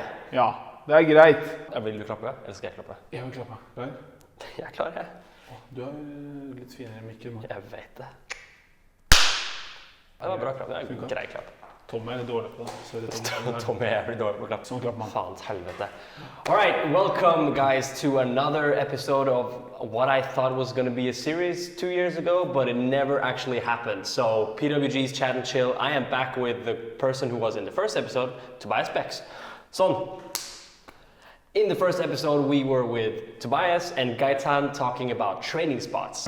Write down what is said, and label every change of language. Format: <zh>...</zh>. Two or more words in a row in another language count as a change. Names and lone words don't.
<no>Ja, det er greit. Vil du klappe, eller skal jeg klappe? Jeg vil klappe. Klar? Jeg er klar, jeg. Du har litt finere mikker, mann. Jeg vet det. Det var bra klapp, det er en grei klapp. Tommy er litt dårlig på det. Sorry, Tommy. Tommy er jævlig dårlig på klapp. Sånn klapp, man. Faens helvete.</no> <en>Alright, welcome guys to another episode of what I thought was going to be a series 2 years ago, but it never actually happened. So PWG's Chat and Chill, I am back with the person who was in the first episode, Tobias Becs. So, in the first episode we were with Tobias and Gaetan talking about training spots.</en>